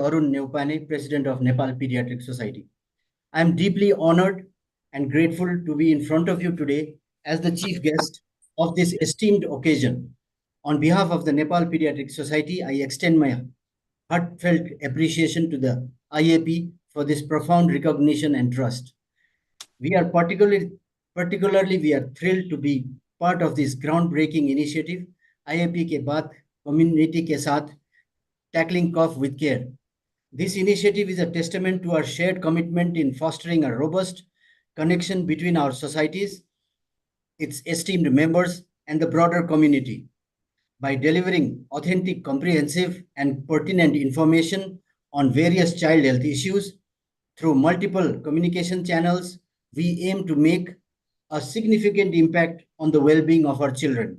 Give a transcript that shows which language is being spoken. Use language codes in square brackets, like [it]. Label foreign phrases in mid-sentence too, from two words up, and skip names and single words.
[en] Arun Neupane, President of Nepal Pediatric Society. I am deeply honored and grateful to be in front of you today as the chief guest of this esteemed occasion. On behalf of the Nepal Pediatric Society, I extend my heartfelt appreciation to the IAP for this profound recognition and trust. We are particularly we are thrilled to be part of this groundbreaking initiative, [hi] IAP ke baat community ke saath, [en] tackling cough with care. This initiative is a testament to our shared commitment in fostering a robust connection between our societies, its esteemed members, and the broader community. By delivering authentic, comprehensive, and pertinent information on various child health issues through multiple communication channels, we aim to make a significant impact on the well-being of our children.